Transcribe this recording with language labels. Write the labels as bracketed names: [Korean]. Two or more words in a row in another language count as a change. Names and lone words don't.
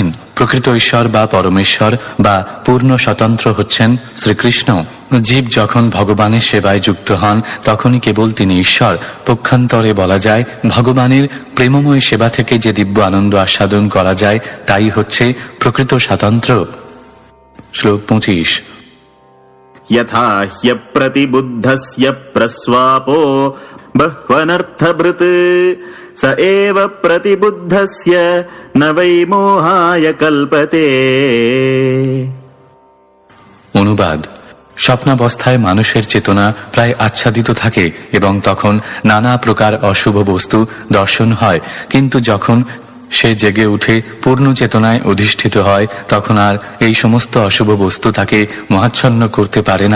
[Bangla] প্রকৃত ঈশ্বর বা পরমেশ্বর বা পূর্ণ স্বতন্ত্র হচ্ছেন শ্রীকৃষ্ণ। জীব যখন ভগবানের সেবায় যুক্ত হন, তখনই কেবল তিনি ঈশ্বর। পক্ষান্তরে বলা যায়, ভগবানের প্রেমময় সেবা থেকে যে দিব্য আনন্দ আস্বাদন করা যায়, তাই হচ্ছে প্রকৃত স্বাতন্ত্র্য। শ্লোক 25। [Sanskrit] यथा ह्यप्रतिबुद्धस्य प्रस्वापो बह्वनर्थभृत् स एव प्रतिबुद्धस्य न वै मोहाय कल्पते। [Bangla] অনুবাদ: স্বপ্নাবস্থায় মানুষের চেতনা প্রায় আচ্ছাদিত থাকে এবং তখন নানা প্রকার অশুভ বস্তু দর্শন হয়। কিন্তু যখন সে জেগে উঠে পূর্ণ চেতনায় অধিষ্ঠিত হয়, তখন আর এই সমস্ত অশুভ বস্তু তাকে মোহাচ্ছন্ন করতে পারে না।